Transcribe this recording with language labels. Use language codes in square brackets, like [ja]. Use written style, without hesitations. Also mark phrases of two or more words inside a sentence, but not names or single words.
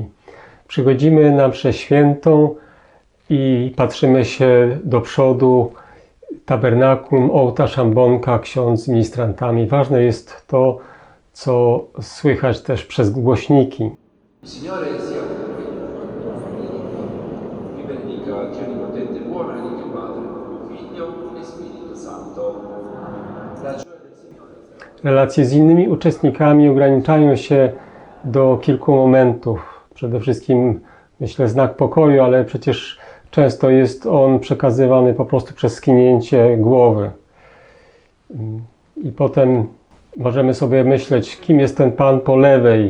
[pl] Przychodzimy na mszę świętą i patrzymy się do przodu, tabernakulum, ołtarz, ambonka, ksiądz z ministrantami. Ważne jest to, co słychać też przez głośniki. [it] Signore sia con voi. Vi benedica Dio Onnipotente, buon Dio Padre, Figlio e Spirito Santo. La gioia del Signore. [pl] Relacje z innymi uczestnikami ograniczają się do kilku momentów. Przede wszystkim, myślę, znak pokoju, ale przecież często jest on przekazywany po prostu przez skinięcie głowy. I potem możemy sobie myśleć, kim jest ten pan po lewej.